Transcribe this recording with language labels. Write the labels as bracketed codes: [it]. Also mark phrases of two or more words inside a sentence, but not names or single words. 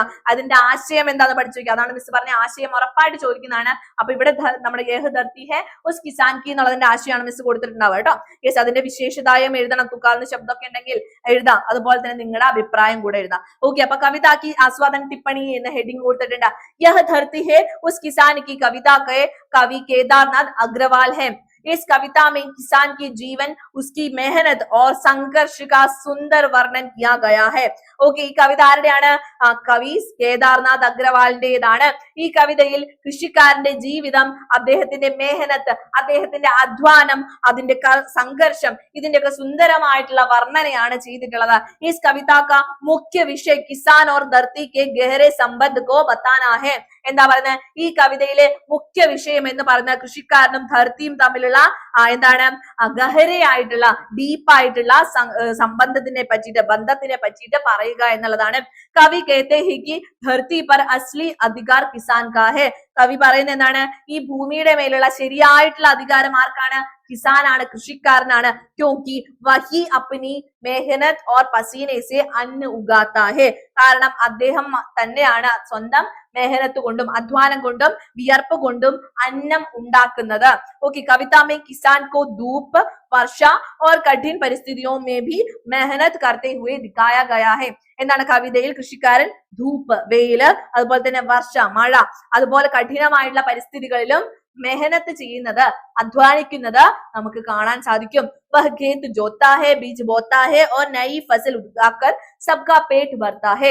[ml] അതിന്റെ ആശയം എന്താന്ന് പഠിച്ചു വെക്കുക. അതാണ് മിസ് പറഞ്ഞ ആശയം ഉറപ്പായിട്ട് ചോദിക്കുന്നതാണ്. അപ്പൊ ഇവിടെ നമ്മുടെ യഹ് ധർത്തി ഹെ ഉസ് കിസാൻ കി എന്നുള്ളതിന്റെ ആശയമാണ് മിസ് കൊടുത്തിട്ടുണ്ടാവുക കേട്ടോ. യെസ്, അതിന്റെ വിശേഷതായം എഴുതണം. തുക്കാന്ന് ശബ്ദമൊക്കെ ഉണ്ടെങ്കിൽ എഴുതാം. അതുപോലെ തന്നെ നിങ്ങളുടെ അഭിപ്രായം കൂടെ എഴുതാം. ഓക്കെ, അപ്പൊ [hi] कविता की आस्वादन टिप्पणी [ml] എന്ന ഹെഡിങ് കൊടുത്തിട്ടുണ്ട്. [hi] യഹ് ധർത്തി ഹെ ഉസ് കിസാൻ की कविता के कवि केदारनाथ अग्रवाल है. इस कविता में किसान के जीवन, उसकी मेहनत और संघर्ष का सुंदर वर्णन किया गया है. [ml] ഓക്കെ, ഈ കവിത ആരുടെയാണ്? കവി കേദാർനാഥ് അഗ്രവാളിന്റേതാണ്. ഈ കവിതയിൽ കൃഷിക്കാരന്റെ ജീവിതം, അദ്ദേഹത്തിന്റെ മെഹനത്ത്, അദ്ദേഹത്തിന്റെ അധ്വാനം, അതിന്റെ സംഘർഷം, ഇതിന്റെയൊക്കെ സുന്ദരമായിട്ടുള്ള വർണ്ണനയാണ് ചെയ്തിട്ടുള്ളത്. [hi] इस कविता का मुख्य विषय किसान और धरती के गहरे संबंध को बताना है. [ml] എന്താ പറയുന്നത്? ഈ കവിതയിലെ മുഖ്യ വിഷയം എന്ന് പറഞ്ഞ കൃഷിക്കാരനും ധർത്തിയും തമ്മിലുള്ള എന്താണ് ഗഹരയായിട്ടുള്ള ഡീപ്പായിട്ടുള്ള സംബന്ധത്തിനെ പറ്റിയിട്ട്, ബന്ധത്തിനെ പറ്റിയിട്ട് പറയുക എന്നുള്ളതാണ്. [hi] കവി कहते हैं कि धरती पर असली अधिकार किसान का है. [ml] കവി പറയുന്നത് എന്താണ്? ഈ ഭൂമിയുടെ മേലുള്ള ശരിയായിട്ടുള്ള അധികാരം ആർക്കാണ്? കിസാനാണ്, കൃഷിക്കാരനാണ്. [hi] क्योंकि वही अपनी मेहनत और पसीने से अन्न उगाता है. [ml] കാരണം അദ്ദേഹം തന്നെയാണ് സ്വന്തം മെഹനത്ത് കൊണ്ടും അധ്വാനം കൊണ്ടും വിയർപ്പ് കൊണ്ടും അന്നം ഉണ്ടാക്കുന്നത്. [hi] ഓക്കെ, കവിത में किसान को धूप, वर्षा और कठिन परिस्थितियों में भी मेहनत करते हुए दिखाया गया है. [ml] എന്താണ്? കവിതയിൽ കൃഷിക്കാരൻ ധൂപ്പ്, വെയില്, അതുപോലെ തന്നെ വർഷ, മഴ, അതുപോലെ കഠിനമായിട്ടുള്ള പരിസ്ഥിതികളിലും മെഹനത്ത് ചെയ്യുന്നത്, അധ്വാനിക്കുന്നത് നമുക്ക് കാണാൻ സാധിക്കും. [hi] वह खेत जोतता है, बीज बोता है और नई फसल उगाकर सबका पेट भरता है.